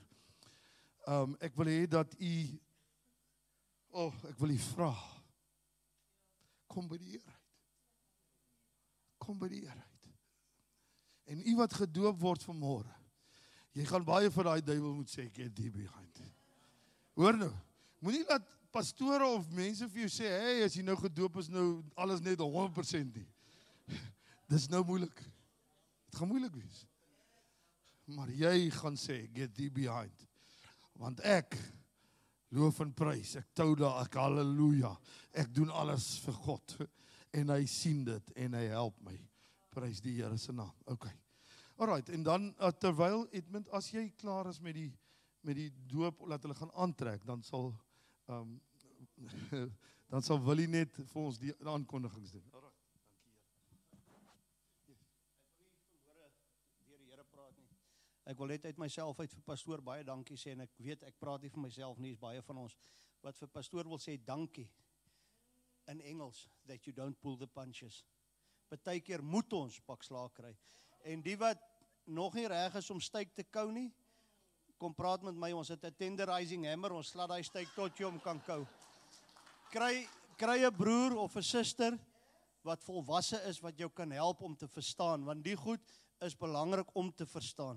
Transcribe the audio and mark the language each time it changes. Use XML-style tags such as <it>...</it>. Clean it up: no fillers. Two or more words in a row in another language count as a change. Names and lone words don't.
<af>Ek wil hê dat u ek wil u vra. Kom by die Here uit. Kom by die Here uit. En u wat gedoop word vanmôre, jy gaan baie vir daai duiwel moet sê,</af> <en>get thee behind.</en> <af>Hoor nou, moenie laat pastore of mense vir jou sê, hey, as jy nou gedoop is, nou alles net 100% nie. Dis nou moeilik. Het gaan moeilik wees. Maar jy gaan sê,</af> <en>get thee behind.</en> <af>Want ek loof en prys, ek tou daar, ek halleluja. Ek doen alles vir God. En hy sien dit en hy help my. Prys die Here se naam. Okay. Alright, en dan terwyl Edmund, as jy klaar is met die doop, laat hulle gaan aantrek, dan sal Willie net vir ons die aankondigings doen. Alright, dankie. Ek wil net uit myself uit vir pastoor baie dankie sê, en ek weet, ek praat nie vir myself nie, is baie van ons wat vir pastoor wil sê dankie in Engels,</af> <en>that you don't pull the punches.</en> <af>Partykeer moet ons pak slaag kry. En die wat nog nie reg is om styk te kou nie, kom praat met my, ons het 'n</af> <en>tenderizing hammer,</en> <af>ons slat daai styk tot jy hom kan kou. Kry 'n broer of 'n suster wat volwasse is, wat jou kan help om te verstaan, want die goed is belangrik om te verstaan.</af>